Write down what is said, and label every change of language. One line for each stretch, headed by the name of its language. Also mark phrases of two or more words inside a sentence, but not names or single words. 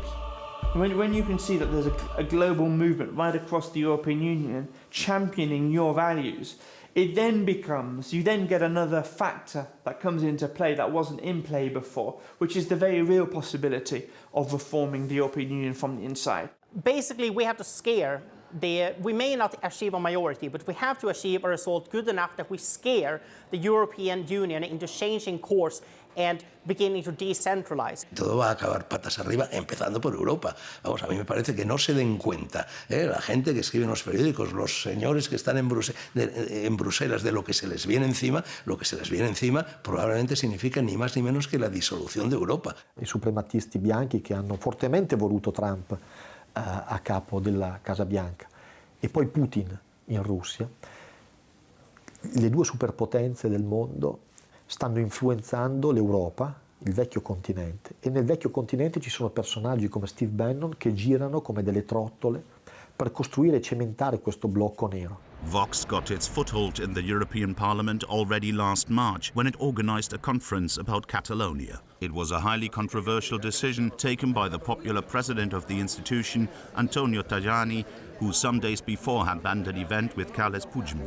English: When you can see that there's a global movement right across the European Union championing your values, it then becomes, you then get another factor that comes into play that wasn't in play before, which is the very real possibility of reforming the European Union from the inside. Basically, we have to scare we may not achieve a majority, but we have to achieve a result good enough that we scare the European Union into changing course and beginning to decentralize.
Spanish: Todo va a acabar patas arriba, empezando por Europa. Vamos, a mí me parece que no se den cuenta la gente que escribe en los periódicos, los señores que están en Bruselas de lo que se les viene encima. Lo che se les viene encima probablemente significa ni más ni menos
Italian: che la dissoluzione d'Europa. I suprematisti bianchi che hanno fortemente voluto Trump a capo della Casa Bianca e poi Putin in Russia, le due superpotenze del mondo stanno influenzando l'Europa, il vecchio continente, e nel vecchio continente ci sono personaggi come Steve Bannon che girano come delle trottole per costruire e cementare questo blocco nero.
English: Vox got its foothold in the European Parliament already last March when it organized a conference about Catalonia. It was a highly controversial decision taken by the popular president of the institution, Antonio Tajani, who some days before had banned an event with Carles Puigdemont.